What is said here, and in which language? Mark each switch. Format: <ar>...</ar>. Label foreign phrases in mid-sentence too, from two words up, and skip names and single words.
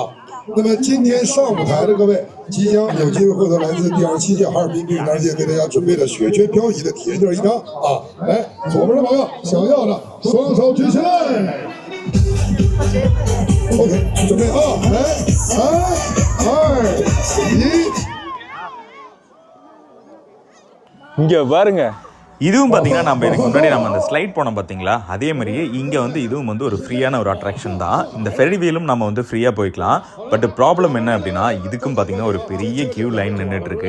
<zh>那么今天上舞台的各位，即将有机会获得来自第27届哈尔滨电影大赛给大家准备的雪圈漂移的体验券1张啊！来，左边的朋友想要的双手举起来。OK， 准备啊，来，3、2、1。</zh> <ta>இங்க பாருங்க. இதுவும் பார்த்தீங்கன்னா நம்ம இதுக்கு முன்னாடி நம்ம அந்த ஸ்லைட் போனோம் பார்த்தீங்களா, அதே மாதிரியே இங்கே வந்து இதுவும் வந்து ஒரு ஃப்ரீயான ஒரு அட்ராக்ஷன் தான். இந்த</ta> <en>ferry wheel</en> <ta>நம்ம வந்து ஃப்ரீயாக போய்க்கலாம்.</ta> <en>but problem</en> <ta>என்ன அப்படின்னா, இதுக்கும் பார்த்தீங்கன்னா ஒரு பெரிய</ta> <en>queue line</en> <ta>நின்றுட்டு இருக்கு.</ta>